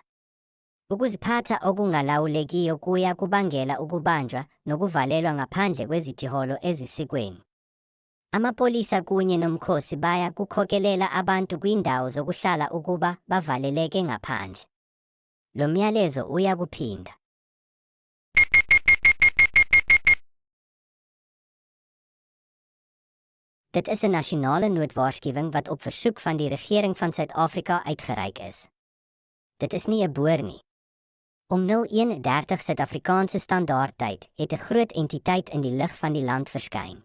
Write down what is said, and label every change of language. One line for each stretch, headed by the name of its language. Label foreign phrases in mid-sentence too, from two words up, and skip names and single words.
Xhosa: Ukuziphatha okungalawulekiyo kuya kubangela ukubanjwa nokuvalelwa ngaphandle kwezithiholo ezisikweni. Amapolisa kunye nomkhosi baya kukhokelela abantu kwindawo zokuhlala ukuba bavaleleke ngaphandle. Lo myalezo uya kuphinda.
Afrikaans: Dit is 'n nasionale noodwaarskuwing wat op versoek van die regering van Suid-Afrika uitgereik is. Dit is nie 'n boor nie. Om 01:30 Suid-Afrikaanse standaardtyd het 'n groot entiteit in die lug van die land verskyn.